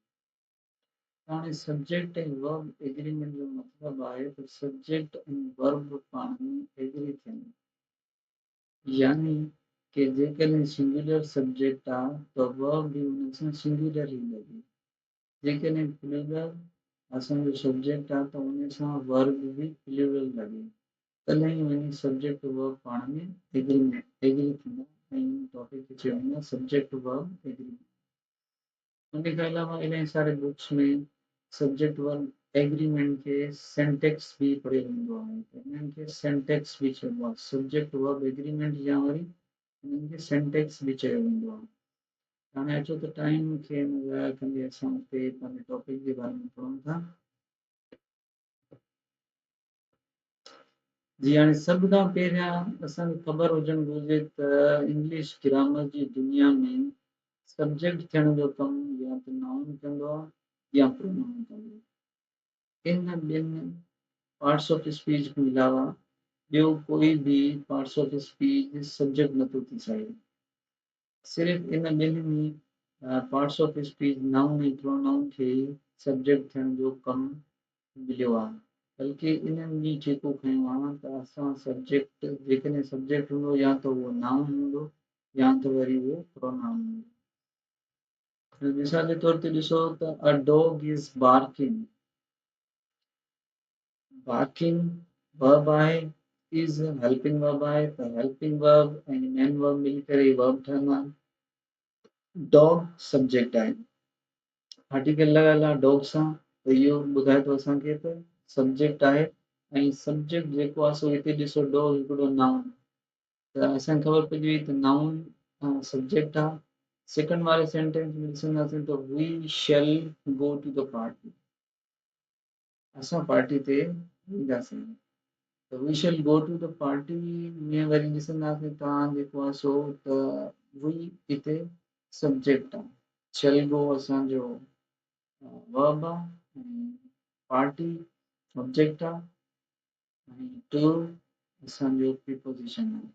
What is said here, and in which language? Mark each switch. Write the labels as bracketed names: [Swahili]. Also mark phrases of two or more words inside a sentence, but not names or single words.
[Sindhi] हाणे सब्जेक्ट ऐं [English] verb agreement [Sindhi] जो मतिलबु आहे त सब्जेक्ट ऐं वर्ब पाण में एग्री थियनि, यानी कि जेकॾहिं [English] singular subject [Sindhi] आहे त वर्ब बि हुन सां सिंगुलर ई लॻे, जेकॾहिं प्लूरल असांजो सब्जेक्ट आहे त उन सां वर्ब बि प्लूरल लॻे, तॾहिं वञी [English] subject verb [Sindhi] पाण में एग्री थींदा ऐं इन टॉपिक खे चइबो आहे [English] subject verb agreement. [Sindhi] उन खां अलावा इलाही सारे बुक्स में [English] subject verb agreement [Sindhi] के सेंटेक्स भी पढ़ियो वेंदो आहे, इन्हनि खे सेंटेक्स भी चइबो आहे। [English] subject verb agreement [Sindhi] या वरी इन्हनि खे सेंटेक्स भी चयो वेंदो आहे। हाणे अचो त टाइम खे न ज़ाया कंदे असां हुते पंहिंजे टॉपिक जे बारे में पढ़ूं था। जी हाणे सभ खां पहिरियां असांखे ख़बर हुजणु घुरिजे त [English] English grammar [Sindhi] जी दुनिया में सब्जेक्ट थियण जो कमु या त नाउन कंदो आहे या प्रोनाउन कंदो आहे। इन ॿिनि [English] parts of speech [Sindhi] खां अलावा ॿियो कोई भी [English] parts of speech [Sindhi] सब्जेक्ट नथो थी सघे। सिर्फ़ इन ॿिनि में [English] parts of speech noun [Sindhi] ऐं प्रोनाउन खे ई सब्जेक्ट थियण जो कमु मिलियो आहे। बल्कि इन्हनि में जेको खयो आहे त असां सब्जेक्ट जेकॾहिं सब्जेक्ट हूंदो या त उहो नाउन हूंदो या त वरी उहो प्रोनाउन हूंदो। मिसाल जे तौर ते ॾिसो त [English] a dog is barking. barking verb [Sindhi] आहे, [English] is helping verb [Sindhi] आहे, त [English] helping verb [Sindhi] ऐं [English] main verb [Sindhi] मिली करे वर्ब ठहंदा आहिनि। [English] dog subject [Sindhi] आहे, आर्टिकल लॻल आहे डॉग सां, त इहो ॿुधाए थो असांखे त सब्जेक्ट आहे ऐं सब्जेक्ट जेको आहे सो हिते ॾिसो डॉग हिकिड़ो नाउन, त असांखे ख़बर पइजी वई त [English] noun subject [Sindhi] आहे। सेकंड वारे सेंटेंस में ॾिसंदासीं त [English] we shall go to the party, [Sindhi] असां पार्टी ते वेंदासीं, त [English] we shall go to the party [Sindhi] में वरी ॾिसंदासीं तव्हां जेको आहे सो त वी हिते सब्जेक्ट आहे, [English] shall go [Sindhi] असांजो वर्ब आहे ऐं पार्टी ऑब्जेक्ट आहे ऐं टू असांजो प्रीपोजिशन आहे।